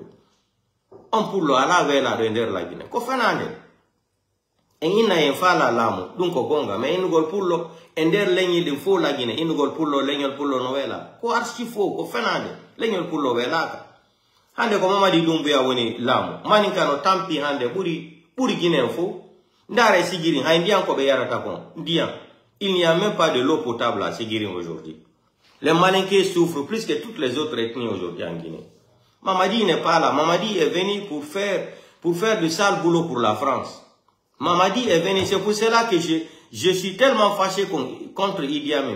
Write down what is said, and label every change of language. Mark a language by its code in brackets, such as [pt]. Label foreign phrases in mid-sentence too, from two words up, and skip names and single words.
[ff] on pullo ala welaɗo e nder lagine ko fenande en inna en faala laamu ɗum ko gonga mais innugol pullo e nder leñi ɗin fo lagine innugol pullo leñol pullo no wela ko arsi fo ko fenande leñol pullo welaka hande ko Mamadi Doumbouya woni laamu maninkano tampi hande ɓuri Guinée fo ndara Sigiring hay ndiyan ko ɓe yarata kon ndiyan [fr] il n'y a même pas de l'eau potable à Sigiring aujourd'hui. Les Malinqués souffrent plus que toutes les autres ethnies aujourd'hui en Guinée. Mamadi n'est pas là. Mamadi est venu pour faire du sale boulot pour la France. Mamadi est venu, c'est pour cela que je suis tellement fâché contre Idi Amin.